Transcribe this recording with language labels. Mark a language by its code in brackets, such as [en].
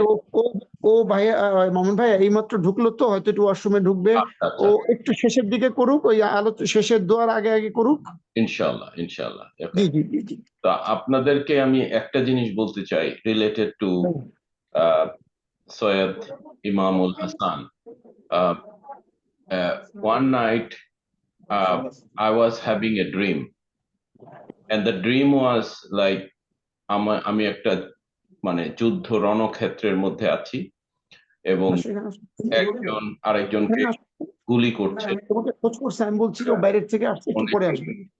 [bn] ও ও ও ভাইয়া, মামুন ভাই এইমাত্র ঢুকলো তো, হয়তো একটু ওয়াশরুমে ঢুকবে। আচ্ছা ও আচ্ছা, একটু শেষের দিকে করুক, ওই শেষের দোয়ার আগে আগে করুক। ইনশাল্লাহ ইনশাল্লাহ। জি জি জি জি। তা আপনাদেরকে আমি একটা জিনিস বলতে চাই related to Syed Imamul Hasan. [en] Uh, one night I was having a dream, and the dream was like [bn] আমি একটা মানে যুদ্ধ রণক্ষেত্রের মধ্যে আছি এবং আসো এখানে আসো। একজন আরেকজনকে এখানে আসো। গুলি করছে। তোমাকে খোঁজ করছে, আমি বলছি যে ও বাইরের থেকে আসছে, একটু পরে আসবে।